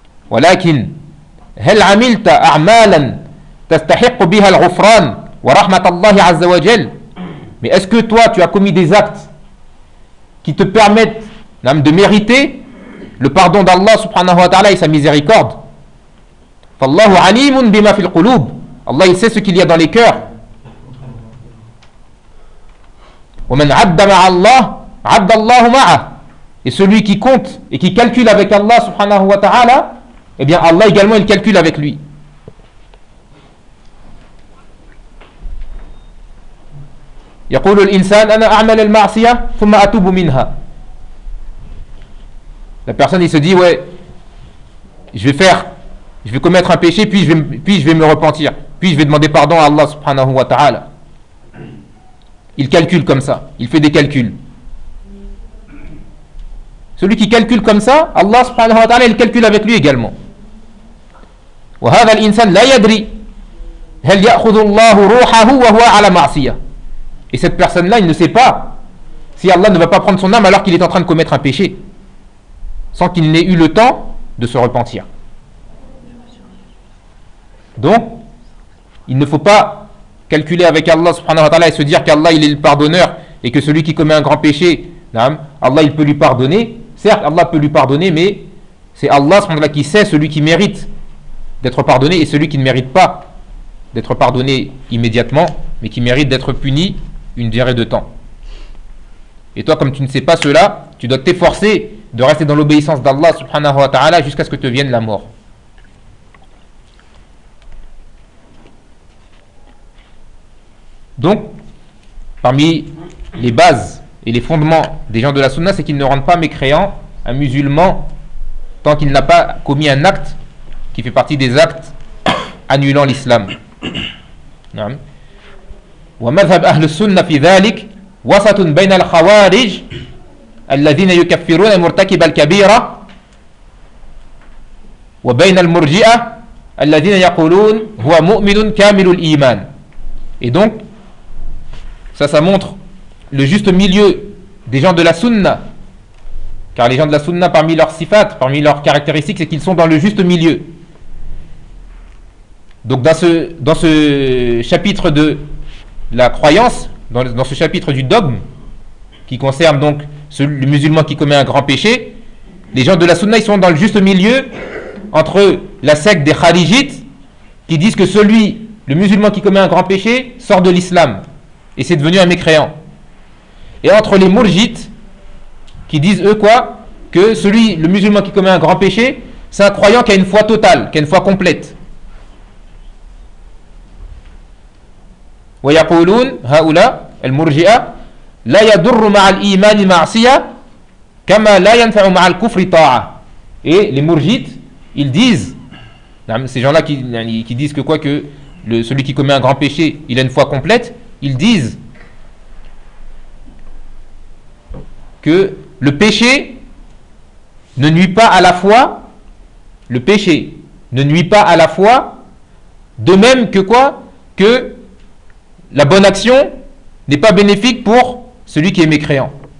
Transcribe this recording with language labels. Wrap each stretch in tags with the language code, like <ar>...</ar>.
<ar>Walakin, هل عملت أعمالا تستحق بها الغفران ورحمة الله عز وجل؟</ar> <fr>Mais est-ce que toi tu as commis des actes qui te permettent de mériter le pardon d'Allah subhanahu wa ta'ala et sa miséricorde؟</fr> <ar>فالله عليم بما في القلوب.</ar> <fr>Allah il sait ce qu'il y a dans les cœurs.</fr> <ar>ومن عد مع الله عد الله معه.</ar> <fr>Et celui qui compte et qui calcule avec Allah subhanahu wa ta'ala, eh bien Allah également il calcule avec lui.</fr> <ar>يقول الإنسان أنا أعمل المعصية ثم أتوب منها.</ar> <fr>La personne il se dit ouais, je vais commettre un péché puis je vais me repentir, puis je vais demander pardon à Allah subhanahu wa ta'ala. Il calcule comme ça, il fait des calculs. Celui qui calcule comme ça, Allah subhanahu wa ta'ala il calcule avec lui également.</fr> <ar>وهذا الإنسان لا يدري هل يأخذ الله روحه وهو على معصية.</ar> <fr>Et cette personne-là, il ne sait pas si Allah ne va pas prendre son âme alors qu'il est en train de commettre un péché, sans qu'il n'ait eu le temps de se repentir. Donc, il ne faut pas calculer avec Allah subhanahu wa ta'ala et se dire qu'Allah il est le pardonneur et que celui qui commet un grand péché, Allah il peut lui pardonner. Certes, Allah peut lui pardonner, mais c'est Allah subhanahu wa ta'ala qui sait celui qui mérite d'être pardonné et celui qui ne mérite pas d'être pardonné immédiatement, mais qui mérite d'être puni une durée de temps. Et toi, comme tu ne sais pas cela, tu dois t'efforcer de rester dans l'obéissance d'Allah subhanahu wa ta'ala jusqu'à ce que te vienne la mort. Donc, parmi les bases et les fondements des gens de la sunna, c'est qu'ils ne rendent pas mécréant un musulman tant qu'il n'a pas commis un acte qui fait partie des actes annulant l'islam.</fr> <ar>ومذهب أهل السنة في ذلك وسط بين الخوارج الذين يكفرون مرتكب الكبيرة وبين المرجئة الذين يقولون هو مؤمن كامل الإيمان.</ar> <fr>Et donc, ça montre le juste milieu des gens de la sunna, car les gens de la sunna, parmi leurs sifat, parmi leurs caractéristiques, c'est qu'ils sont dans le juste milieu. Donc dans ce chapitre de la croyance dans ce chapitre du dogme qui concerne donc le musulman qui commet un grand péché, les gens de la sunna, ils sont dans le juste milieu entre la secte des kharijites qui disent que celui, le musulman qui commet un grand péché, sort de l'islam et c'est devenu un mécréant, et entre les murjites qui disent eux quoi, que celui, le musulman qui commet un grand péché, c'est un croyant qui a une foi totale, qui a une foi complète.</fr> <ar>ويقولون هؤلاء المرجئة لا يضر مع الإيمان معصية كما لا ينفع مع الكفر طاعة.</ar> <fr>Et les murjites, ils disent, ces gens-là qui disent que quoi, que celui qui commet un grand péché, il a une foi complète, ils disent que le péché ne nuit pas à la foi, le péché ne nuit pas à la foi, de même que quoi, que la bonne action n'est pas bénéfique pour celui qui est mécréant.</fr>